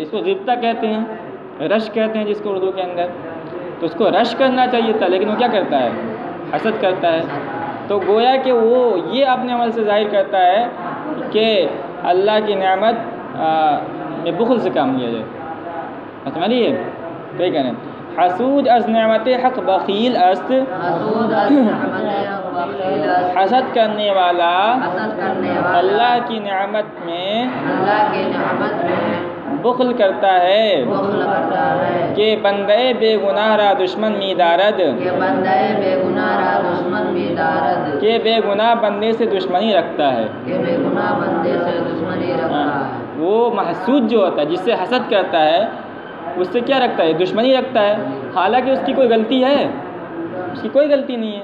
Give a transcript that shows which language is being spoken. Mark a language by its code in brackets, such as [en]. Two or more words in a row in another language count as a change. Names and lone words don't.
[ur] اس کو غبطہ کہتے ہیں، رش کہتے ہیں جس کو اردو کے اندر. تو اس کو رش کرنا چاہیے تھا، لیکن وہ کیا کرتا ہے؟ حسد کرتا ہے. تو گویا کہ وہ یہ اپنے عمل سے ظاہر کرتا ہے کہ اللہ کی نعمت میں بخل سے کام لیا جائے. سمجھیے تو یہ کہنا [fa] حسود از نعمت حق بخیل است. [ur] حسد کرنے والا اللہ کی نعمت میں بخل کرتا ہے کہ [fa] بندے بے گناہ را دشمن می دارد. [ur] کہ بے گناہ بندے سے دشمنی رکھتا ہے. وہ محسود جو ہوتا ہے، جس سے حسد کرتا ہے، اس سے کیا رکھتا ہے؟ دشمنی رکھتا ہے. حالانکہ اس کی کوئی غلطی ہے؟ اس کی کوئی غلطی نہیں ہے.